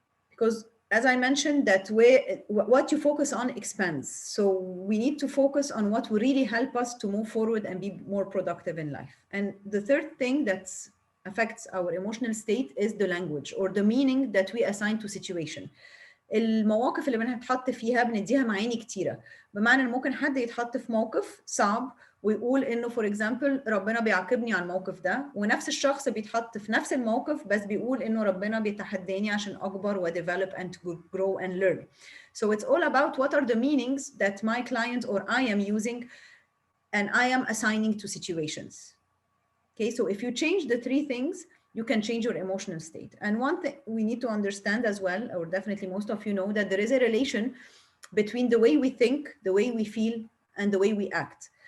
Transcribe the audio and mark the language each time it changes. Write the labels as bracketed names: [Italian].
[English] because as I mentioned, that what you focus on expands. So we need to focus on what will really help us to move forward and be more productive in life. And the third thing that affects our emotional state is the language or the meaning that we assign to situation. [Arabic] المواقف اللي بنتحط فيها بنديها معاني كتيرة، بمعنى ان ممكن حد يتحط في موقف صعب ويقول انه [English] for example [Arabic] ربنا بيعاقبني على الموقف ده، ونفس الشخص بيتحط في نفس الموقف بس بيقول انه ربنا بيتحداني عشان اكبر و [English] develop and grow and learn. So it's all about what are the meanings that my client or I am using and I am assigning to situations. Okay, so if you change the three things, you can change your emotional state. And one thing we need to understand as well, or definitely most of you know, that there is a relation between the way we think, the way we feel, and the way we act.